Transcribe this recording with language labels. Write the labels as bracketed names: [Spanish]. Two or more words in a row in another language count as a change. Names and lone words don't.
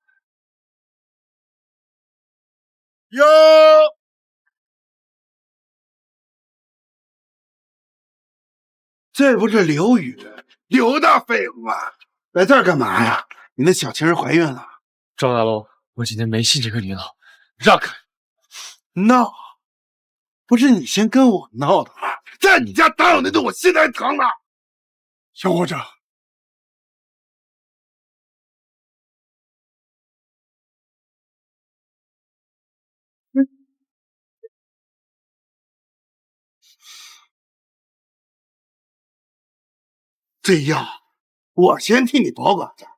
[Chinese] 喲，這不是劉宇，劉大廢物嗎？來這兒幹嘛呀？你的小情人懷孕了？趙大龍，我今天沒信這個女佬，讓開！闹？不是你先跟我闹的吗？在你家打我那顿，我心还疼呢。小伙子，这药我先替你保管着。